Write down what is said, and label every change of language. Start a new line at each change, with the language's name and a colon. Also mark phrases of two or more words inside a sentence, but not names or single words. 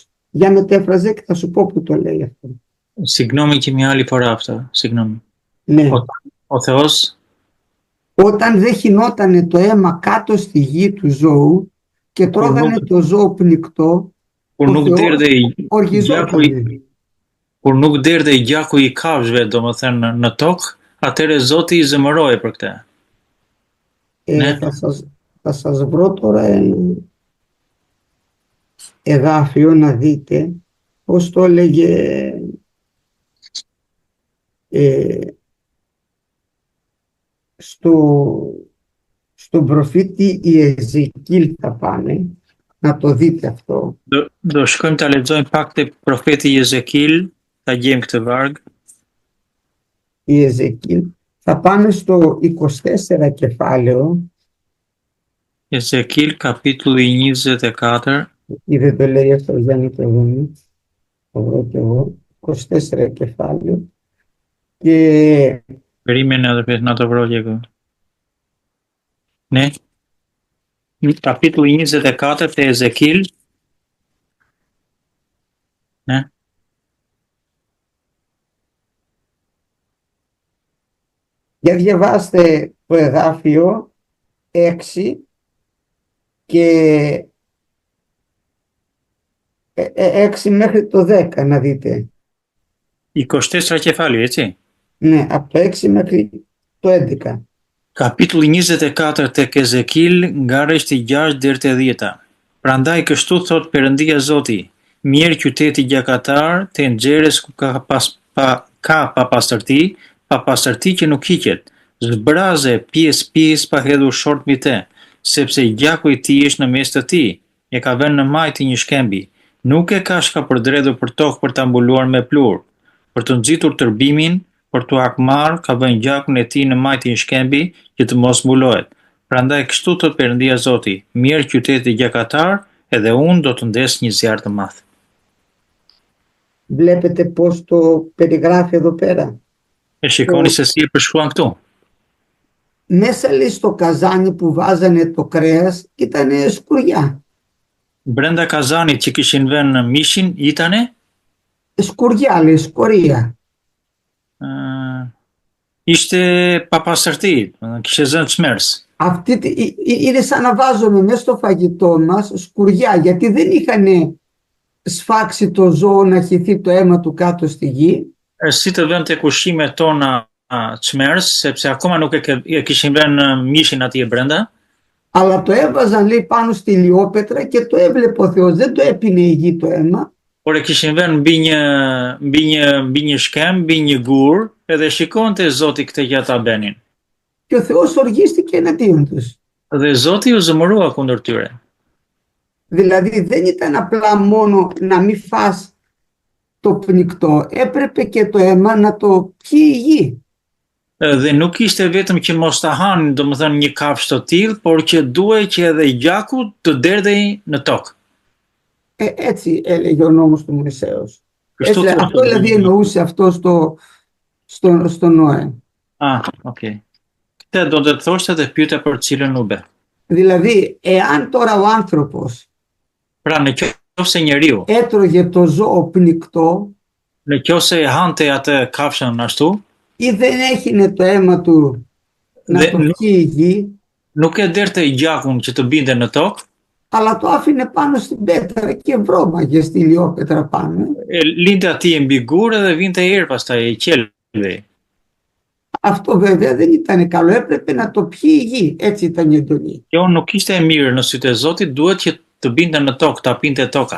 Greek: Για μετέφραζε και θα σου πω που το λέει αυτό. Συγγνώμη και μια άλλη φορά αυτό. Συγγνώμη. Ναι. Ο Θεός... Όταν δεν χυνότανε το αίμα κάτω στη γη του ζώου και τρώγανε το ζώο πνικτό, ο Θεός οργιζότανε.
Albanian: Kur nuk derdhe gjaku i kafshëve, domethënë në tokë, atëherë Zoti i zemëroi për këtë.
Greek: Θα σας βρω τώρα ένα εδάφιο να δείτε πώς το έλεγε στον προφήτη Ιεζεκίλ θα πάνε, να το δείτε αυτό.
Albanian: Do shkojmë ta lexojmë pak te profeti Jezekil, ta gjejmë këtë varg.
Greek: Ιεζεκίλ. Θα πάμε στο 24 κεφάλαιο.
Albanian: Jezekil, kapitulli 24.
Greek: Ή δεν το λέει αυτό ο Γιάννη το δούμε. Το βρω και εγώ. 24 κεφάλαιο. Και... Περίμενε αδερφές να το βρω και εγώ. Ναι.
Albanian: Kapitulli 24 te Jezekil.
Greek: Ναι. Για διαβάστε το εδάφιο 6 και 6 μέχρι το 10 να δείτε. 24 κεφάλαιο, έτσι. Ναι, από το 6 μέχρι το 11.
Albanian: Kapitulli 24 tek Ezekil, nga rreshti 6 deri te 10. Prandaj kështu thot Perëndia Zoti, mirë qyteti gjakatar, te nxjerrës ku ka papastërti që nuk hiqet, zbraze pjesë pa hedhur short mbi te, sepse gjaku i tij është në mes të tij, e ka vënë në majtë një shkembi, nuk e ka shkapërdredhur për tokë për ta mbuluar me plur, për të nxitur tërbimin, për të hakmarr, ka vënë gjakun e tij në majtë një shkembi që të mos mbulohet. Prandaj kështu thot Perëndia Zoti, mirë qyteti gjakatar, edhe unë do të ndes një zjarr të madh.
Greek: Βλέπετε πώς το περιγράφει εδώ πέρα.
Albanian: E shikoni se si e përshkruan këtu.
Greek: Μέσα λέει στο καζάνι που βάζανε το κρέας ήταν σκουριά.
Albanian: Brenda kazanit që kishin vënë mishin,
Greek: itane? Σκουριά λέει, σκορία.
Albanian: Ishte papastërti, kishte zënë çmers.
Greek: Είναι σαν να βάζουμε μέσα στο φαγητό μας σκουριά, γιατί δεν είχαν σφάξει το ζώο, να χυθεί το αίμα του κάτω στη γη.
Albanian: Si të vënë tek ushqimet tona çmers, sepse akoma nuk e kishin vënë mishin atje brenda,
Greek: Αλλά το έβαζαν, λέει, πάνω στη λιόπετρα και το έβλεπε ο Θεός. Δεν το έπινε η γη το αίμα.
Albanian: por e kishin vënë mbi një shkem, mbi një gur, edhe shikonte Zoti këtë gjë ta bënin.
Greek: Και ο Θεός οργίστηκε εναντίον τους.
Albanian: Dhe Zoti u zëmërua kundër tyre.
Greek: Δηλαδή δεν ήταν απλά μόνο να μην φας το πνικτό, έπρεπε και το αίμα να το πιει η γη.
Albanian: Dhe nuk ishte vetëm që mos ta hanin, domethënë një kafshë të tillë, por që duhej që edhe gjaku të derdhej në tokë.
Greek: Έτσι έλεγε ο νόμος του Μωυσέως.
Albanian: Kështu thoshte
Greek: Αυτό δηλαδή εννοούσε αυτό στο Νοέ. Okay.
Albanian: Këtë do të thoshte dhe pyetja për cilën u bë.
Greek: Δηλαδή, εάν τώρα ο άνθρωπος
Albanian: Pra në qofse njeriu,
Greek: έτρωγε το ζώο πνικτό
Albanian: në qofse e hante atë kafshën ashtu,
Greek: ή δεν έχινε το αίμα του να το πιει η γη,
Albanian: nuk e derte gjakun që të binte në tokë,
Greek: αλλά το άφηνε πάνω στην πέτρα και βρώμαγε στη λιόπετρα πάνω.
Albanian: linte atje mbi gur dhe vinte erë pastaj e qelve.
Greek: Αυτό βέβαια δεν ήταν καλό, έπρεπε να το πιει η γη, έτσι ήταν η εντολή.
Albanian: Kjo nuk ishte e mirë në sytë e Zotit, duhet që të binte në tokë, ta pinte toka.